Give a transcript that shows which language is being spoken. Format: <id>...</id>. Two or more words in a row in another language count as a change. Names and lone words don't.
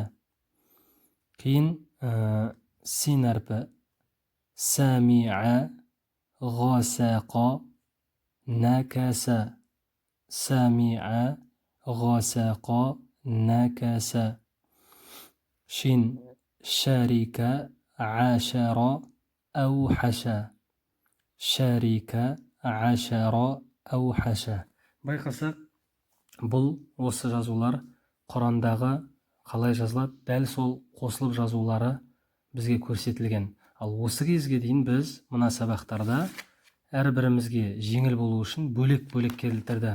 <kk>Кейін син әрпі,</kk> <ar>سمع، غسق، نكس. سمع، غسق، نكس.</ar> <kk>Шин, шәрика,</kk> <ar>عاشر أوحش شرك عشر أوحش.</ar> <kk>Байқасақ, бұл осы жазулар Құрандағы қалай жазылады, дәл сол қосылып жазулары бізге көрсетілген. Ал осы кезге дейін біз мына сабақтарда әрбірімізге жеңіл болу үшін бөлек-бөлек келтірді.</kk>